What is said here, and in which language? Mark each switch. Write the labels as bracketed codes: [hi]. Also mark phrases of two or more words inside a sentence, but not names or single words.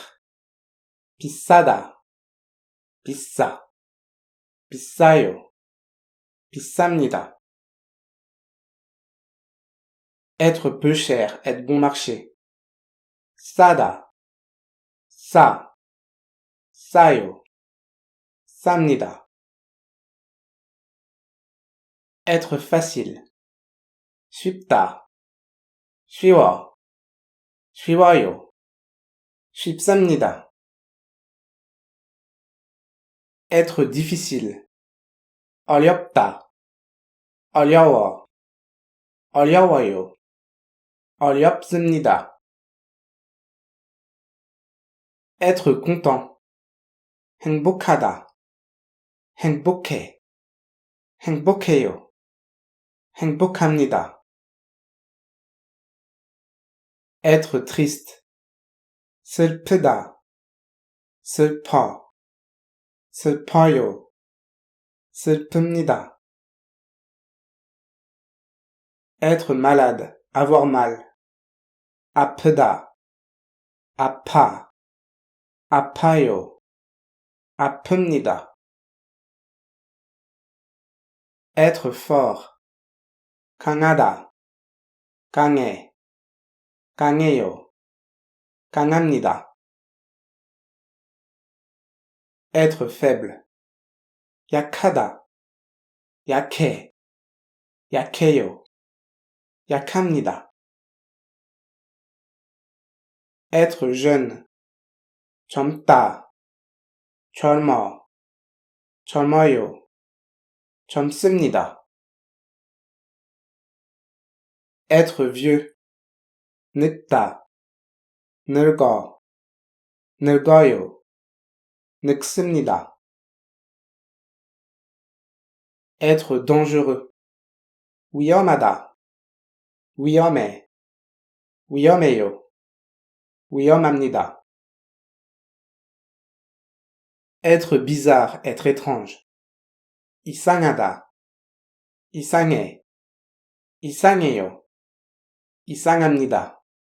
[ko] 비싸다, 비싸, 비싸요, 비쌉니다. [fr] être peu cher, être bon marché. [ko] 싸다, 싸, 싸요, 쌉니다. [fr] être facile. [ko] 쉽다, 쉬워, 쉬워요, 쉽습니다. [fr] être difficile. [ko] 어렵다, 어려워, 어려워요, 어렵습니다. [fr] être content. [ko] 행복하다, 행복해, 행복해요, 행복합니다. [fr] être triste. [ko] 슬프다, 슬퍼, 슬퍼요, 슬픕니다. [fr] Être malade, avoir mal. [ko] 아프다, 아파, 아파요, 아픕니다. [fr] Être fort, [ko] 강하다, 강해, 강해요, 강합니다. [fr] Être faible, [ko] 약하다, 약해, 약해요, 약합니다. [fr] Être jeune, [ko] 젊다, 젊어, 젊어요, 젊습니다. [fr] Être vieux, [ko] 늙다, 늙어, 늙어요, 늙습니다. [fr] Être dangereux, [ko] 위험하다, 위험해, 위험해요, 위험합니다. [fr] Être bizarre, être étrange. [ko] 이상하다, 이상해, 이상해요, 이상합니다.